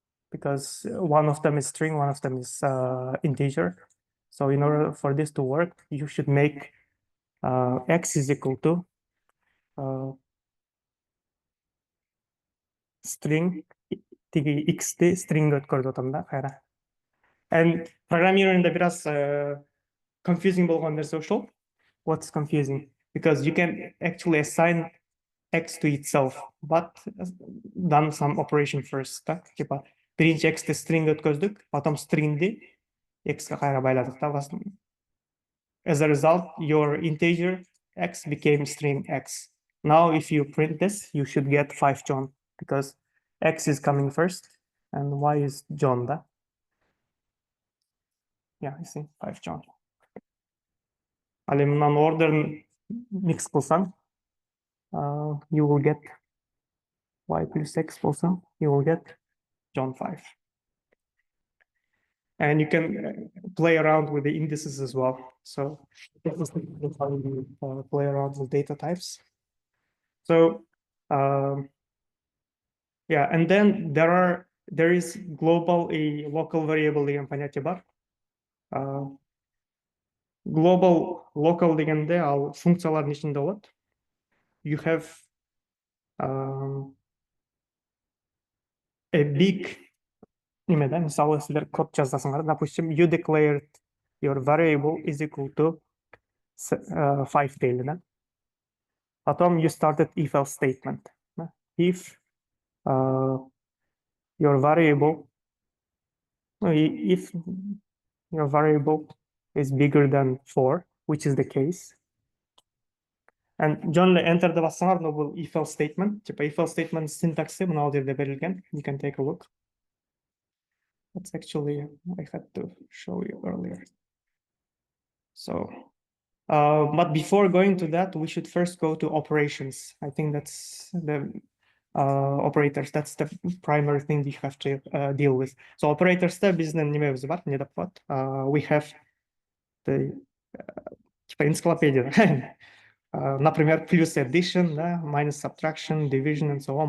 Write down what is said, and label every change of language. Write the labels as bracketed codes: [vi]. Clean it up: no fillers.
[en] Because one of them is string, one of them is integer. So in order for this to work, you should make x is equal to string [ky] тиги x'ти string өткөрүп атам да кайра. [en] And programming [ky] бир аз confusing болгон нерсе ошол. [en] What's confusing? Because you can actually assign x to itself, but done some operation first. [ru] Да? [ky] Типа биринчи x'ти string өткөздүк, [ru] потом [ky] stringди x'ке кайра байладык да. [en] As a result, your integer x became string x. Now, if you print this, you should get 5 John because x is coming first and y is John. [ru] Да? [en] Yeah, you see, 5 John. [ky] Ал эми мынаны ордерин [en] mix кылсаң, you will get y plus x [ky] болсо, [en] you will get John 5. And you can play around with the indices as well. So this is how you play around with data types. So yeah, and then there is global и local variable [ky] деген понятие бар. Global, local дегенде ал функциялардын ичинде болот. [en] You have a big [ky] немеде, мисалы силер код жазасыңар, [ru] допустим, [en] you declared your variable is equal to 5 [ky] дейли да. [en] Потом you started if-else statement. If your variable is bigger than 4, which is the case, and generally enter the [ky] бассаңар, [en] бул if-else statement. [ky] Типа if-else statement syntaxи мына жерде берилген. [en] You can take a look. That's actually I had to show you earlier. So, but before going to that, we should first go to operations. I think that's the operators. That's the primary thing you have to deal with. So operators [ky] биздин немебиз бар, не деп коет? [en] We have the [ru] типа энциклопедия. [en] Например, plus addition, да, minus subtraction, division, and so on.